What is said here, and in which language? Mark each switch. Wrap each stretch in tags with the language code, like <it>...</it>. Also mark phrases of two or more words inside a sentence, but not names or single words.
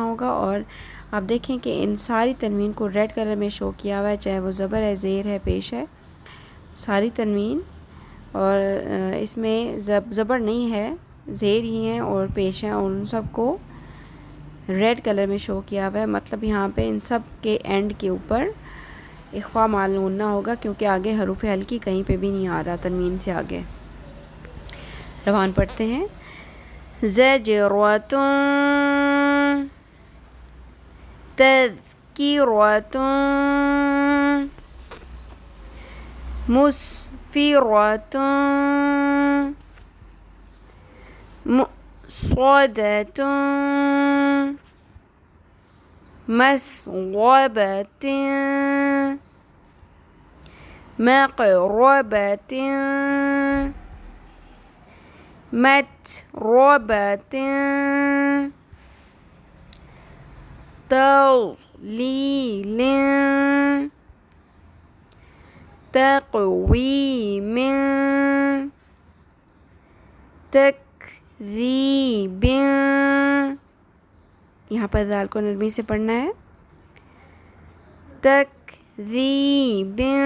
<ur>ہوگا اور آپ دیکھیں کہ ان ساری تنوین کو</ur> <en>red color</en> <ur>میں شو کیا ہوا ہے چاہے وہ زبر ہے زیر ہے پیش ہے ساری تنوین اور اس میں زبر نہیں ہے زیر ہی ہیں اور پیش ہیں اور ان سب کو</ur> <en>red color</en> <ur>میں شو کیا ہوا ہے مطلب یہاں پہ ان سب کے اینڈ کے اوپر اخفا مع غنہ ہوگا کیونکہ آگے حروف ہلکی کہیں پہ بھی نہیں آ رہا تنوین سے آگے روان پڑھتے ہیں</ur> <ar>زجرۃ تذکرۃ مسفرۃ مؤصدۃ مسغبۃ مقربۃ متربۃ تغلیل تقویم</ar> <ur>تکذیب یہاں پر ذال کو نرمی سے پڑھنا ہے تکذیب</ur>